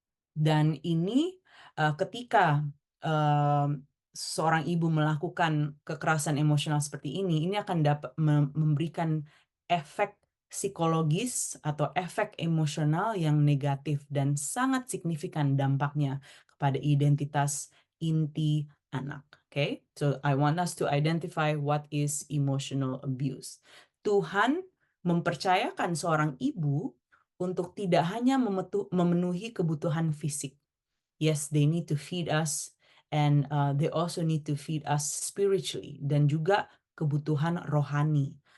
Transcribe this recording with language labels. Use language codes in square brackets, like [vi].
[id] Dan ini ketika seorang ibu melakukan kekerasan emosional seperti ini akan dapat memberikan efek psikologis atau efek emosional yang negatif dan sangat signifikan dampaknya kepada identitas inti anak. [en] Okay, so I want us to identify what is emotional abuse. Tuhan [id] mempercayakan seorang ibu untuk tidak hanya memenuhi kebutuhan fisik. [en] Yes, they need to feed us, and they also need to feed us spiritually, [id] dan juga kebutuhan rohani.